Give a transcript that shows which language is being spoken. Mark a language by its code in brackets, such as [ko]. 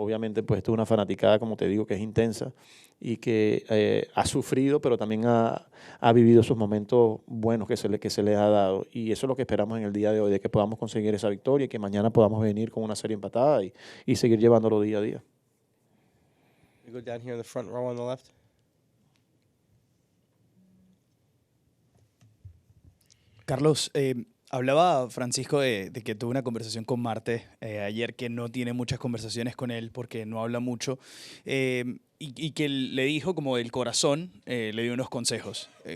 [es] Obviamente pues esto es una fanaticada, como te digo, que es intensa y que ha sufrido, pero también ha vivido esos momentos buenos que se le ha dado. Y eso es lo que esperamos en el día de hoy, de que podamos conseguir esa victoria y que mañana podamos venir con una serie empatada y seguir llevándolo día a día. [en] You go down here in the front row on the left. [es] Carlos, hablaba Francisco de que tuvo una conversación con Marte ayer, que no tiene muchas conversaciones con él porque no habla mucho, y que le dijo como del corazón, le dio unos consejos.